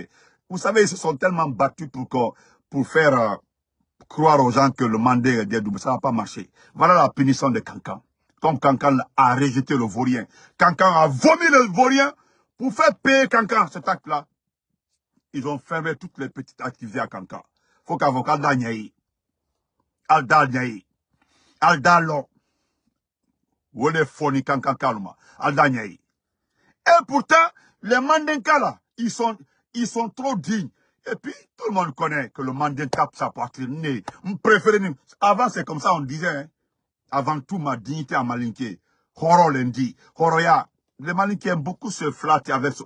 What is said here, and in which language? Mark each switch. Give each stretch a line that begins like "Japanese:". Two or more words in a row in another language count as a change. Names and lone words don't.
French: Vous savez, ils se sont tellement battus pour faire croire aux gens que le mandat est double. Ça n'a pas marché. Voilà la punition de Kankan. Comme Kankan a rejeté le vaurien. Kankan a vomi le vaurien pour faire payer Kankan cet acte-là. Ils ont fermé toutes les petites activités à Kankan. Faut qu'avocat
Mandingo: Danyaï, Alda Nyaï, Alda Lo, Wole Foni Kankan Kaluma, Alda Nyaï.
French: Et pourtant, les Mandinka là, ils sont trop dignes. Et puis, tout le monde connaît que le Mandinka tape sa poitrine. Avant, c'est comme ça, on disait. Hein. Avant tout, ma dignité à Malinké.
Mandingo: Horo lundi. Horoya.
French: Le Malinké aime beaucoup se flatter avec ça.